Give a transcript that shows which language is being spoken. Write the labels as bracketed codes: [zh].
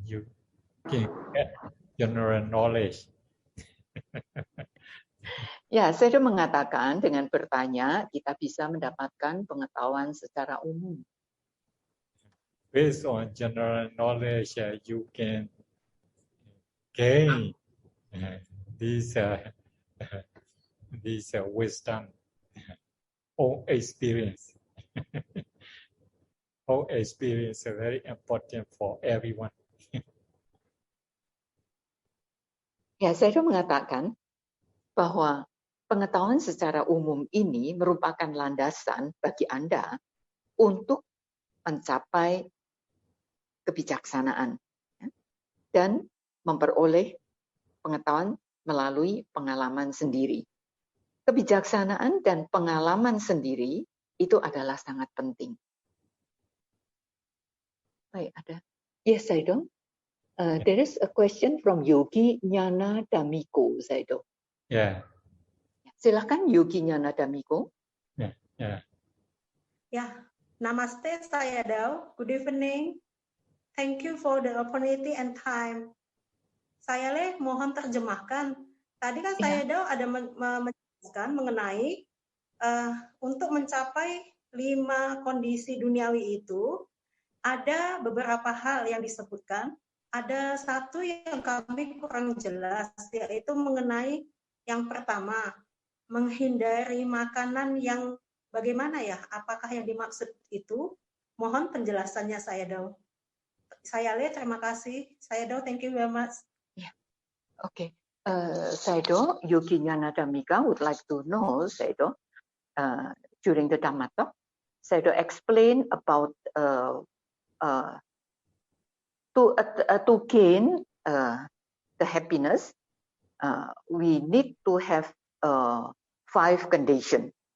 [en] You can get general knowledge. [id] Ya, saya mengatakan dengan bertanya kita bisa mendapatkan pengetahuan secara umum. [en] Based on general knowledge, you can gain this wisdom or experience. All experience is very important for everyone. [id] Ya, saya mengatakan bahwa pengetahuan secara umum ini merupakan landasan bagi Anda untuk mencapai kebijaksanaan dan memperoleh pengetahuan melalui pengalaman sendiri. Kebijaksanaan dan pengalaman sendiri itu adalah sangat penting. Baik, ada. [en] Yes, [id] Sayadaw. [en] There is a question from Yogi Nyana Damiko, Sayadaw. Yeah. [id] Silakan Yogi Nyana Damiko. Yeah. [en] Namaste, Sayadaw. Good evening. Thank you for the opportunity and time. [id] Saya mohon terjemahkan. Tadi kan Sayadaw ada menjelaskan mengenai untuk mencapai 5 kondisi duniawi itu ada beberapa hal yang disebutkan. Ada satu yang kami kurang jelas, yaitu mengenai yang pertama, menghindari makanan yang bagaimana ya? Apakah yang dimaksud itu? Mohon penjelasannya saya Do. Saya Le, terima kasih. Saya Do, [en] thank you very much. Okay. Saido, Yogi Nyanadamika would like to know, Saido, during the Dhamma talk, Saido explain about to gain the happiness, we need to have 5 conditions.